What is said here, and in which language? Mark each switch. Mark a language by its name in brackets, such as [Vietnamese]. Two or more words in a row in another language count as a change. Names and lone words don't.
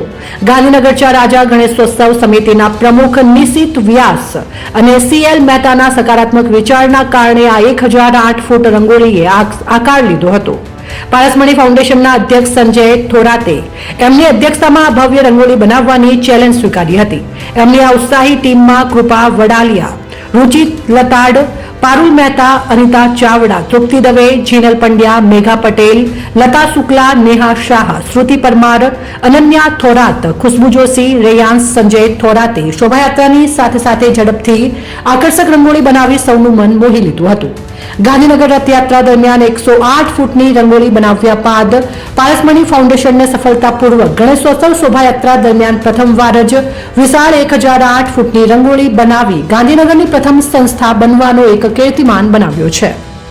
[Gujarati] ગાંધીનગરના રાજા ગણેશોત્સવ સમિતિના પ્રમુખ નિશિત વ્યાસ અને CL મહેતાના સકારાત્મક વિચારના કારણે આ 1008 ફૂટ રંગોળીએ આકાર લીધો હતો. પારસમણી ફાઉન્ડેશનના અધ્યક્ષ સંજય થોરાતે એમની અધ્યક્ષતામાં આ ભવ્ય રંગોળી બનાવવાની ચેલેન્જ સ્વીકારી હતી. એમની આ ઉત્સાહી ટીમમાં કૃપા વડાલિયા, रुचि लताड़, पारुल मेहता, अनिता चावड़ा, तृप्ति दवे, जीनल पंड्या, मेघा पटेल, लता शुक्ला, नेहा शाह, श्रुति परमार, अनन्या थोरात, खुशबू जोशी, रेयांश संजय थोराते શોભાયાત્રાની સાથે સાથે ઝડપથી આકર્ષક रंगोળી બનાવી સૌનું મન મોહી લીધું હતું. ગાંધીનગર રથયાત્રા દરમિયાન 108 ફૂટની રંગોળી બનાવ્યા બાદ પારસમણી ફાઉન્ડેશનને સફળતાપૂર્વક ગણેશોત્સવ શોભાયાત્રા દરમિયાન પ્રથમવાર જ વિશાળ 1008 ફૂટની રંગોળી બનાવી ગાંધીનગરની પ્રથમ સંસ્થા બનવાનો એક કીર્તિમાન બનાવ્યો છે.